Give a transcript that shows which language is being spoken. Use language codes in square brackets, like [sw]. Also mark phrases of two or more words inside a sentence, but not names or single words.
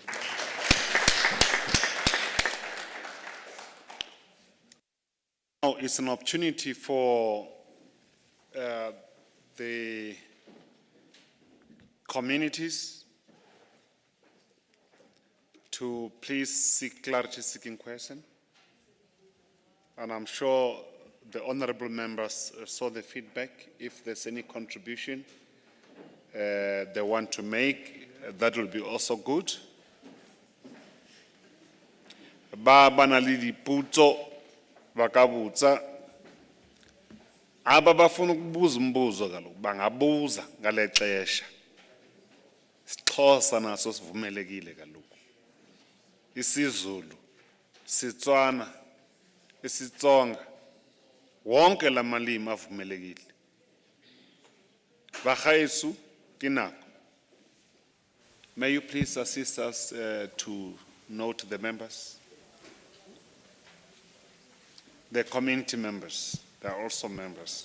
[en] Now it's an opportunity for the communities to please seek clarity-seeking question. And I'm sure the honorable members saw the feedback. If there's any contribution they want to make, that will be also good. [st] Ba bana le diputso ba ka botsa, [xh] aba bafuna ukubuza umbuzo kaloku bangabuza ngale xesha. IsiXhosa naso sivumelekile kaloku. [zu] IsiZulu, IsiTswana, IsiTsonga, wonke la malimi avumelekile. [tn] Bagaetsu kinako. [en] May you please assist us to note the members? The community members, they are also members.